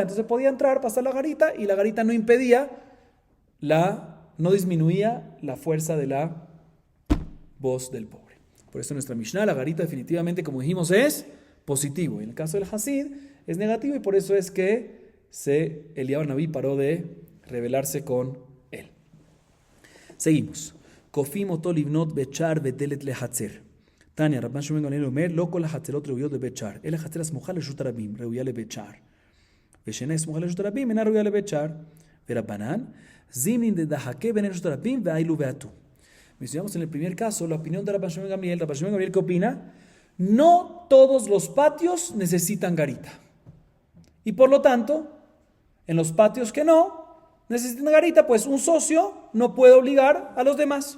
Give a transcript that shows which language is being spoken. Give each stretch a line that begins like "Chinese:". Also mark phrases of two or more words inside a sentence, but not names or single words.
Spanish: Entonces podía entrar, pasar la garita, y la garita no impedía, no disminuía la fuerza de la voz del pobre. Por eso en nuestra Mishnah, la garita definitivamente, como dijimos, es positivo. Y en el caso del Hasid es negativo, y por eso es que Eliyahu Nabí paró de rebelarse con él. Seguimos.
Hebrew: כופין אותו לבנות בית שער ודלת לחצר. תניא, רבן שמואל גמליאל אומר, לא כל החצרות ראויות לבית שער. חצר הסמוכה לרשות הרבים, ראויה לבית שער. ושאינה סמוכה לרשות הרבים, אינה ראויה לבית שער.
Aramaic: ורבנן, זימנין דדחקי בני רשות הרבים, ועיילי ואתו.
Spanish: Mencionamos en el primer caso la opinión de Rabban Shmuel Gamliel. Rabban Shmuel Gamliel, ¿qué opina? No todos los patios necesitan garita. Y por lo tanto, en los patios que no necesitan garita, pues un socio no puede obligar a los demás.